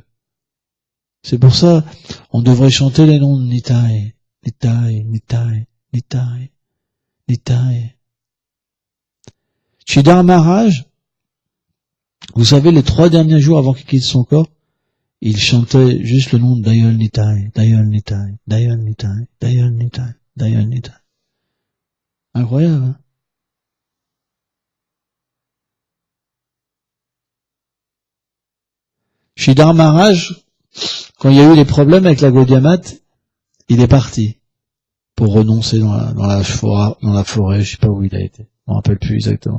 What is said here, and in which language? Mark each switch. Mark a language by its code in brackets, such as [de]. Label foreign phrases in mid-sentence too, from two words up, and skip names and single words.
[fr] C'est pour ça, on devrait chanter les noms de Nitai. Nitai, Nitai, Nitai, Nitai. Sridhar Maharaj, vous savez, les 3 derniers jours avant qu'il quitte son corps, il chantait juste le nom de Dayal Nitai, Dayal Nitai, Dayal Nitai, Dayal Nitai, Dayal Nitai. Incroyable, hein? Sridhar Maharaj, quand il y a eu les problèmes avec la Gaudiya Math, il est parti pour renoncer dans la forêt, je sais pas où il a été, je me rappelle plus exactement.